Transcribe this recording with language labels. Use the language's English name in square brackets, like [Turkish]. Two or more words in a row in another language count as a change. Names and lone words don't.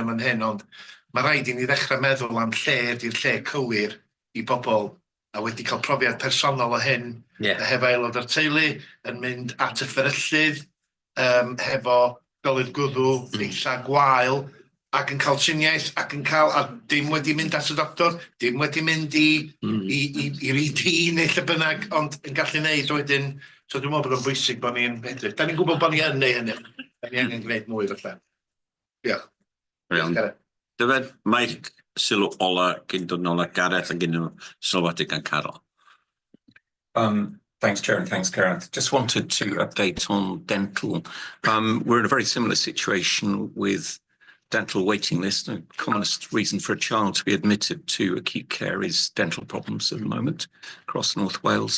[Welsh] am fan hyn, ond mae rhaid i ni ddechrau meddwl am lle ydy'r lle cywir i bobl, a wedi cael profiad personol o hyn, hefo aelod o'r teulu, yn mynd at y fferyllydd, hefo golydd gwddw, eitha gwael, ac yn cael triniaeth, ac yn cael, a dim wedi mynd at y doctor, dim wedi mynd i'r ED neu lle bynnag, ond yn gallu neud wedyn, so dwi'n meddwl bod o'n bwysig bod ni'n edrych. Da ni'n gwybod bod ni yn neu hynny, da ni angen gwneud mwy falle. Diolch. Dyfed, Mike, sylw ola cyn dod nôl â Gareth ac un sylwadu gan Carol. [English] Thanks, Chair, and thanks, Gareth. Just wanted to update on dental. We're in a very similar situation with dental waiting list. The commonest reason for a child to be admitted to acute care is dental problems at the moment across North Wales.